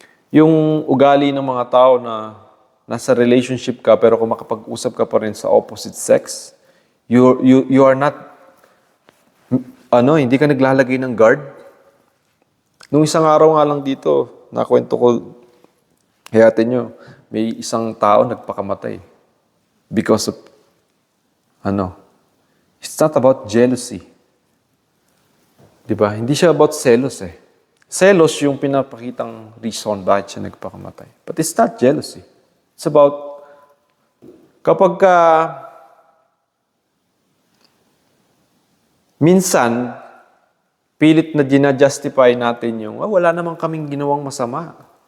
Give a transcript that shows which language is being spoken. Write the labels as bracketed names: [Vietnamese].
[Filipino] Yung ugali ng mga tao na nasa relationship ka pero kung makapag-usap ka pa rin sa opposite sex, [English] you are not, [Filipino] hindi ka naglalagay ng guard. Nung isang araw nga lang dito, nakwento ko, hayatin nyo, may isang tao nagpakamatay. [English] Because of, it's not about jealousy. [Filipino] Diba? Hindi siya about selos eh. Selos yung pinapakitang reason bakit siya nagpakamatay. [English] But it's not jealousy. It's about, [Filipino] kapag minsan, pilit na ginajustify natin yung, wala namang kaming ginawang masama.